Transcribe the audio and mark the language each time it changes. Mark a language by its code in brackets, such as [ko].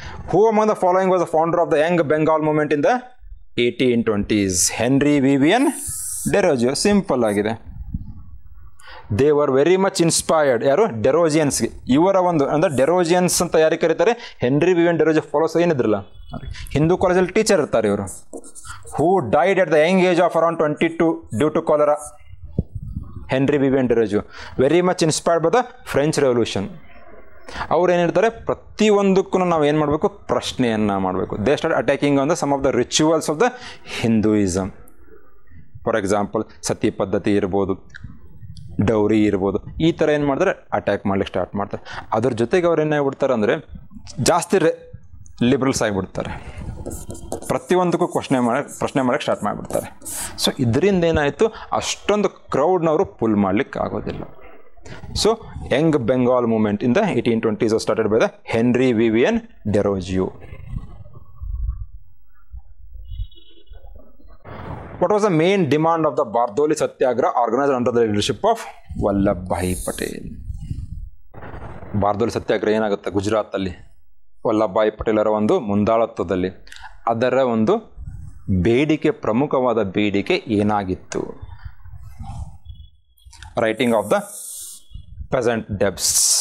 [en] Who among the following was the founder of the Young Bengal movement in the 1820s? Henry Vivian Derozier. Simple ಆಗಿದೆ. They were very much inspired. [kn] ಯಾರು ಡೆರೋಜಿಯನ್ಸ್. ಇವರ ಒಂದು ಅಂದರೆ ಡೆರೋಜಿಯನ್ಸ್ ಅಂತ ಯಾರಿಗೆ ಕರೀತಾರೆ? ಹೆನ್ರಿ ವಿವಿಯನ್ ಡೆರೋಜಿಯರ್ ಫಾಲೋಸ್ ಏನಿದ್ರಲ್ಲ, ಹಿಂದೂ ಕಾಲೇಜಲ್ಲಿ ಟೀಚರ್ ಇರ್ತಾರೆ ಇವರು. [en] Who died at the young age of around 22 due to cholera. Henry Vivian Derozier very much inspired by the French revolution. [kn] ಅವ್ರು ಏನಿರ್ತಾರೆ, ಪ್ರತಿಯೊಂದಕ್ಕೂ ನಾವು ಏನು ಮಾಡಬೇಕು, ಪ್ರಶ್ನೆಯನ್ನು ಮಾಡಬೇಕು. [en] They start attacking on the some of the rituals of the Hinduism. [kn] For example ಸತಿ ಪದ್ಧತಿ ಇರ್ಬೋದು, ಡೌರಿ ಇರ್ಬೋದು, ಈ ಥರ ಏನು ಮಾಡ್ತಾರೆ, ಅಟ್ಯಾಕ್ ಮಾಡ್ಲಿಕ್ಕೆ ಸ್ಟಾರ್ಟ್ ಮಾಡ್ತಾರೆ. ಅದ್ರ ಜೊತೆಗೆ ಅವ್ರು ಏನಾಗ್ಬಿಡ್ತಾರೆ ಅಂದರೆ ಜಾಸ್ತಿ ಲಿಬ್ರಲ್ಸ್ ಆಗಿಬಿಡ್ತಾರೆ. ಪ್ರತಿಯೊಂದಕ್ಕೂ ಪ್ರಶ್ನೆ ಮಾಡೋಕ್ಕೆ ಸ್ಟಾರ್ಟ್ ಮಾಡಿಬಿಡ್ತಾರೆ. ಸೊ ಇದರಿಂದ ಏನಾಯಿತು, ಅಷ್ಟೊಂದು ಕ್ರೌಡ್ನವರು ಪುಲ್ ಮಾಡಲಿಕ್ಕೆ ಆಗೋದಿಲ್ಲ. [en] So young Bengal movement in the 1820s was started by the Henry Vivian Derozier. What was the main demand of the Bardoli Satyagraha organized under the leadership of Vallabhbhai Patel? [kn] ಬಾರ್ದೋಲಿ ಸತ್ಯಾಗ್ರಹ ಏನಾಗುತ್ತೆ ಗುಜರಾತಲ್ಲಿ, ವಲ್ಲಭಭಾಯಿ ಪಟೇಲರ ಒಂದು ಮುಂದಾಳತ್ವದಲ್ಲಿ. ಅದರ ಒಂದು ಬೇಡಿಕೆ, ಪ್ರಮುಖವಾದ ಬೇಡಿಕೆ ಏನಾಗಿತ್ತು? [en] Writing off the peasant debts.